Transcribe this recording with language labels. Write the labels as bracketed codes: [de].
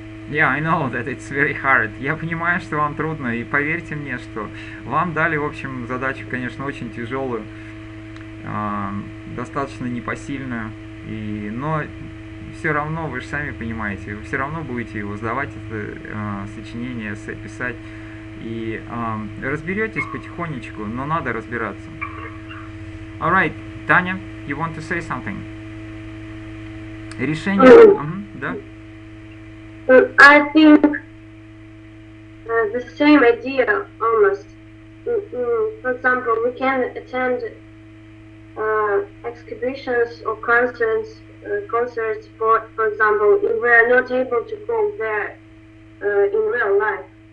[en] Yeah, I know that it's very hard. [ru] Я понимаю, что вам трудно, и поверьте мне, что вам дали, в общем, задачу, конечно, очень тяжелую, достаточно непосильную, но все равно, вы же сами понимаете, вы все равно будете его сдавать, это сочинение, эссе писать, и разберетесь потихонечку, но надо разбираться. [en] Alright, Таня, you want to say something? [ru] Решение... да? [en] I think the same idea almost. For example, we can attend exhibitions or concerts, for example, if we are not able to go there in real life.